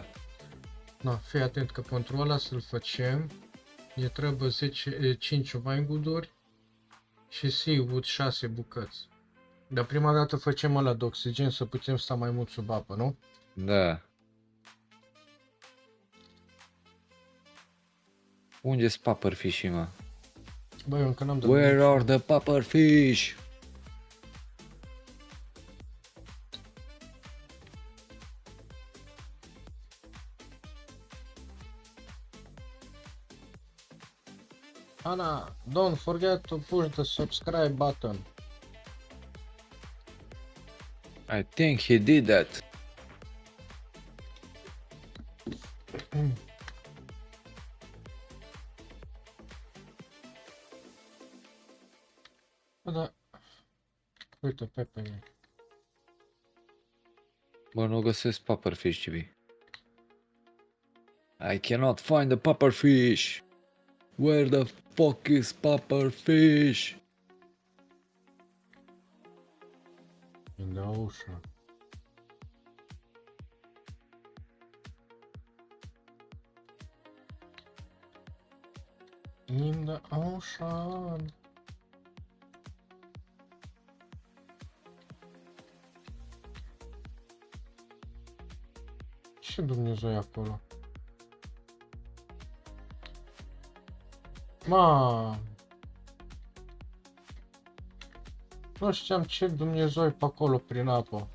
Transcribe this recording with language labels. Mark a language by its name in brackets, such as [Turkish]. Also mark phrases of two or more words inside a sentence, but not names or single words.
[Romanian] Na, fii atent că pentru ăla să-l facem, ne trebuie 5 wine-wood-uri și seaweed 6 bucăți. Dar prima dată facem ăla de oxigen să putem sta mai mult sub apă, nu? Da. Unde-s Pufferfish-ii, mă? Băi, eu încă n-am dat [English] Where [Romanian] niciun. [English] are the Pufferfish? Ana, don't forget to push the subscribe button. I think he did that. [Romanian] Bă, da. Uite, Pepe. Bă, nu găsesc Pufferfish, GB. [English] I cannot find the Pufferfish. Where the fuck is Pufferfish? In the ocean. In the ocean. [Romanian] Ce Dumnezeu e acolo? Ma. Nu știam ce Dumnezeu e pe acolo prin apă.